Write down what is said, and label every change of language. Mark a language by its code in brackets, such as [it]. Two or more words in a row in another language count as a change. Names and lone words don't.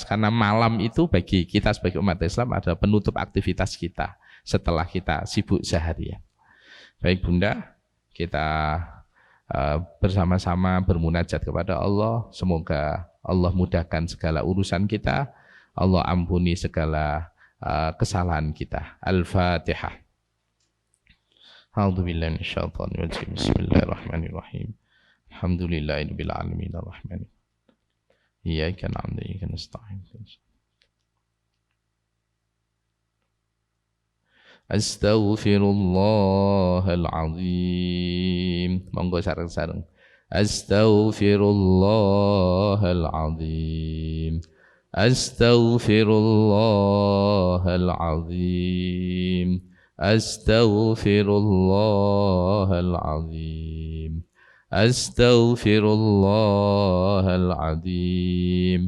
[id] Karena malam itu bagi kita sebagai umat Islam adalah penutup aktivitas kita setelah kita sibuk seharian. Baik Bunda, kita bersama-sama bermunajat kepada Allah. Semoga Allah mudahkan segala urusan kita. Allah ampuni segala kesalahan kita. Al-Fatihah. [ar] أعوذ بالله من الشيطان الرجيم. بسم الله الرحمن الرحيم الحمد لله رب العالمين الرحمن الرحيم. إياك نعبد وإياك نستعين أستغفر الله العظيم. [jv] Monggo sareng-sareng. [ar] أستغفر الله العظيم. أستغفر الله العظيم. أستغفر الله العظيم. أستغفر الله العظيم.